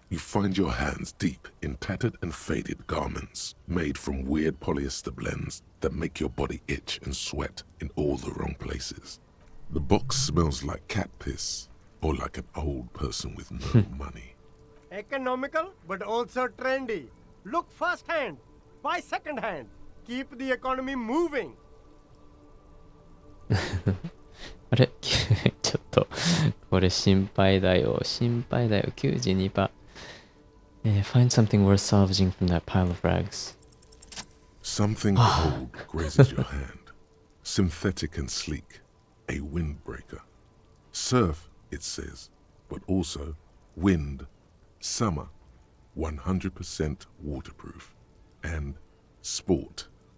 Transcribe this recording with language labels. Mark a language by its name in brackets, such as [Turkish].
[English] You find your hands deep in tattered and faded garments made from weird polyester blends that make your body itch and sweat in all the wrong places. The box smells like cat piss or like an old person with no money. Economical, but also trendy. Look firsthand, buy secondhand. Keep the economy moving. [Japanese] あれちょっと、これ心配だよ。心配だよ。92%。 [English] Find something worth salvaging from that pile of rags. Something cold grazes your hand. Synthetic and sleek. A windbreaker. Surf, it says, but also wind, summer, 100% waterproof, and sport.